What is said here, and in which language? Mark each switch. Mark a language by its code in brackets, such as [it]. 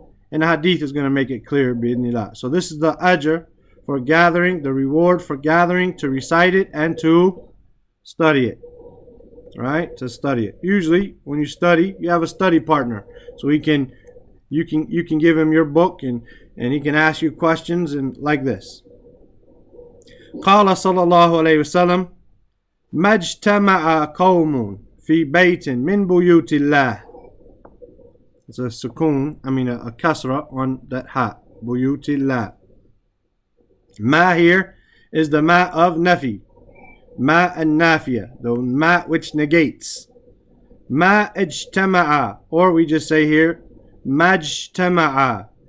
[en] And the hadith is going to make it clear, bi'idhnillah. So this is the ajr for gathering, the reward for gathering, to recite it and to study it. Right? To study it. Usually when you study, you have a study partner. So you can give him your book and he can ask you questions and like this. [ar] قال صلى الله عليه وسلم ما اجتمع قوم في بيت من بيوت الله. [en] It's a sukoon, a kasra on that ha. [ar] بيوت الله. [en] Ma here is the ma of nafi. Ma an-nafiya, the ma which negates. Ma ijtama'a, or we just say here majtama'a.